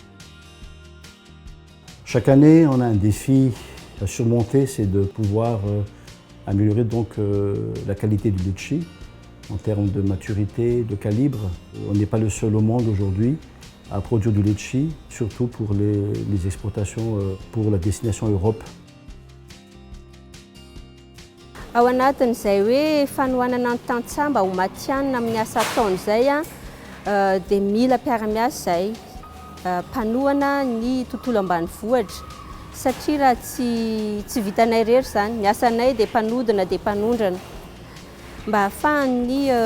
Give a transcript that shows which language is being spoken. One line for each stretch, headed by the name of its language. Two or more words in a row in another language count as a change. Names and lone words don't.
French: Chaque année, on a un défi à surmonter, c'est de pouvoir améliorer la qualité du litchi en termes de maturité, de calibre. On n'est pas le seul au monde aujourd'hui à produire du litchi, surtout pour les exportations pour la destination Europe.
Malagasy: Ao anatin'izay hoe fanohanana ny tantsaha mba ho matianina amin'ny asa ataony zay dia mila mpiara-miasa zay mpanohana ny tontolo ambanivohitra satria raha tsy vitanay rery zany ny asanay dia mpanodina dia mpanondrana mba ahafahan'ny